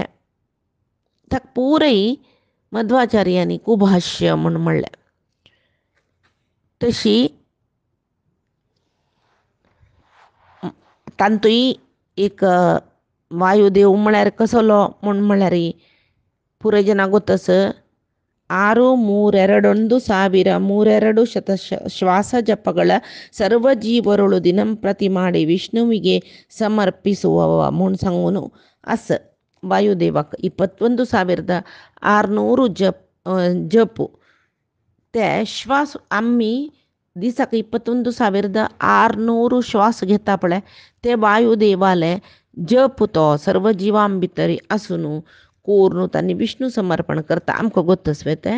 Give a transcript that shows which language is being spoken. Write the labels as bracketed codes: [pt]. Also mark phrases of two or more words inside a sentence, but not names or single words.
[kok] ताका पुराय मध्वाचार्यांनी कुभाष्य म्हूण म्हणलें. तशी तांतूय एक वायुदेव म्हळ्यार कसलो म्हूण म्हळ्यार [kn] ಪೂರ್ವ ಜನ ಗೊತ್ತಸ 632,300 ಶ್ವಾಸ ಜಪಗಳ ಸರ್ವ ಜೀವರೊಳು ದಿನಂಪ್ರತಿ ಮಾಡಿ ವಿಷ್ಣುವಿಗೆ ಸಮರ್ಪಿಸುವವ [kok] म्हणून सांगून अस वायुदेवाक 21,600 जप ते श्वास आम्ही दिसाक 21,600 श्वास घेता पळय ते वायुदेवाले जप तो सर्व जिवां भितर आसून कोरून तांणी विष्णू समर्पण करता आमकां गोत्तस